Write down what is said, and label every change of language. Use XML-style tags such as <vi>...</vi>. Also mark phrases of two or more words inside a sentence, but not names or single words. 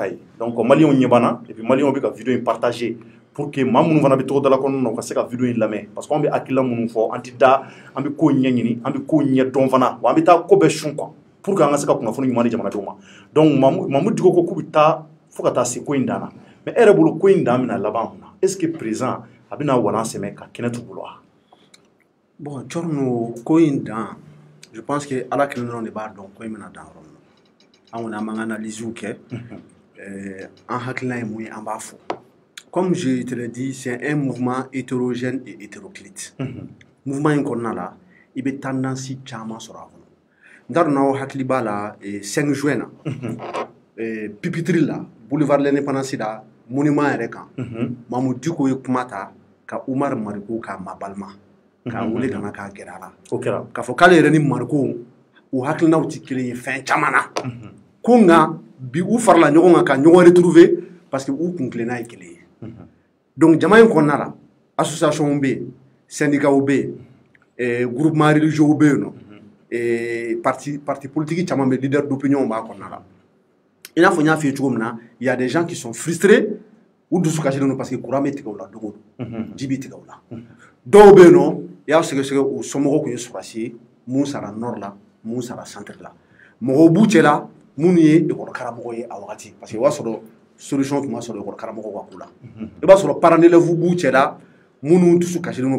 <bm>ye donc maliyɛnw ɲɛ banna</bm> <fr>et puis</fr> <bm>maliyɛnw bɛ ka vidéo in partager</bm> <fr>pour que</fr> <bm>maa minnu fana bɛ tɔgɔdala kɔnɔna na u ka se ka vidéo in lamɛn</bm> <fr>parce que</fr> <bm>an bɛ hakilila minnu fɔ an tɛ da an bɛ kow ɲɛ ɲini an bɛ kow ɲɛ dɔn fana wa an bɛ taa ko bɛɛ sun quoi</bm> <fr>pour que</fr> <bm>an ka se ka kunnafoni ɲuman di jamanadenw ma donc Mamoud Diko ko k'u bɛ taa fo ka taa se ko in dan na mais e yɛrɛ bolo ko in dan bɛna laban mun na</bm> <fr>est ce que président</fr> <bm>a bɛna walan sɛmɛ ka kɛnɛ t'u bolo wa. Bon Thierno ko in dan</bm> <fr>je pense que</fr> <bm>ala kelen dɔrɔn de b'a dɔn ko in bɛna dan yɔrɔ min na an kɔni an b'an ka analysew kɛ an hakilina ye mun ye an b'a fɔ.</bm> <fr>Comme je te l'ai dit, c'est un mouvement hétérogène et hétéroclite.</fr> <bm>Mouvement in kɔnɔna la i bɛ tendance caman sɔrɔ a kɔnɔ n t'a dɔn n'aw hakili b'a la 5 juin na pupitre la boulevard de l'indépendance la monument yɛrɛ kan Mamoud Diko ye kuma ta ka Umar Mariko k'a mabalima k'a wele ka na k'a gɛrɛ a la k'a fɔ k'ale yɛrɛ ni Mariko u hakilinaw tɛ kelen ye fɛn caman na ko nka bi u farala ɲɔgɔn kan ka ɲɔgɔn</bm> <fr>retrouver parce que</fr> <bm>u kun tilenna ye kelen ye. Donc jama in kɔnɔna la association bɛ yen syndicat bɛ yen</bm> <fr>groupement religieux</fr> <bm>bɛ yen nɔ</bm> <fr>parti politique</fr> <bm>caman bɛ</bm> <fr>leader d'opinion</fr> <bm>b'a kɔnɔna la i n'a fɔ n y'a f'i ye cogo min na</bm> <fr>il y a des gens qui sont frustrés</fr> <bm>u dusu kasilen don</bm> <fr>parce que courant</fr> <bm>bɛ tigɛ u la don o don ji bɛ tigɛ u la dɔw bɛ yen nɔ i y'a sɛgɛsɛgɛ u somɔgɔw tun ye sɔrɔsi ye mun sara nord la mun sara centre la mɔgɔw b'u cɛla minnu ye école karamɔgɔ ye a wagati</bm> <fr>parce que</fr> <bm>o b'a sɔrɔ solution tun ma sɔrɔ école karamɔgɔw ka ko la i b'a sɔrɔ</bm> <fr>parents d'élèves</fr> <bm>b'u cɛla minnu dusu kasilen don</bm>